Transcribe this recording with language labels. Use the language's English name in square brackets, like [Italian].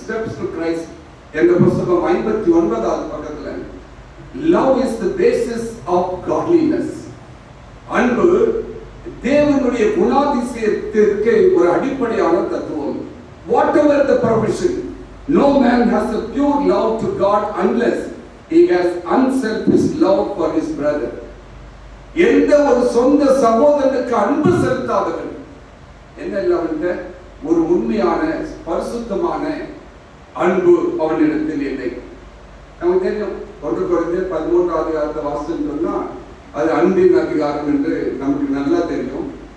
[Tamil] Steps to Christ என்ற புத்தகம் 59வது பக்கத்துல, [English] love is the basis of godliness. [Tamil] அன்பு தேவனுடைய குணாதிசயத்திற்கு ஒரு அடிப்படையான தத்துவம். [English] Whatever the provision, No man has a pure love to God unless he has unselfish love for his brother. [Tamil] எந்த ஒரு சொந்த சகோதரனுக்கு அன்பு செலுத்தாதவன் என்ன இல்ல, ஒரு உண்மையான பரிசுத்தமான அன்பு அவனிடத்தில் இல்லை. நமக்கு தெரியும் 1 கொரிந்தியர் 13 அதிகாரத்தை வாசிச்சோம்னா அது அன்பின் அதிகாரம் என்று நமக்கு நல்லா தெரியும்.